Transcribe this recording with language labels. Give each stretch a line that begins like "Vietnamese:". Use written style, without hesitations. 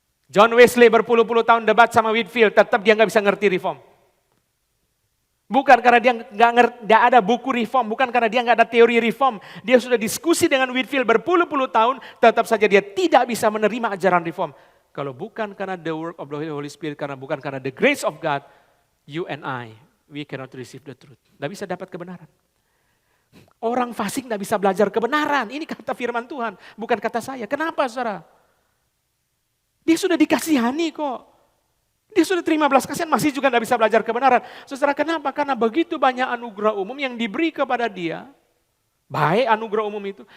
Indonesian: John Wesley berpuluh-puluh tahun debat sama Whitefield, tetap dia nggak bisa ngerti reform. Bukan karena dia nggak ada buku reform, bukan karena dia nggak ada teori reform. Dia sudah diskusi dengan Whitefield berpuluh-puluh tahun, tetap saja dia tidak bisa menerima ajaran reform. Kalau bukan karena
English: the work of the Holy Spirit,
Indonesian: bukan karena
English: the grace of God, you and I, we cannot receive the truth.
Indonesian: Tidak bisa dapat kebenaran. Orang fasik tidak bisa belajar kebenaran. Ini kata firman Tuhan, bukan kata saya. Kenapa, saudara? Dia sudah dikasihani kok. Dia sudah terima belas kasihan, masih juga tidak bisa belajar kebenaran. Saudara, kenapa? Karena begitu banyak anugerah umum yang diberi kepada dia. Baik anugerah umum itu.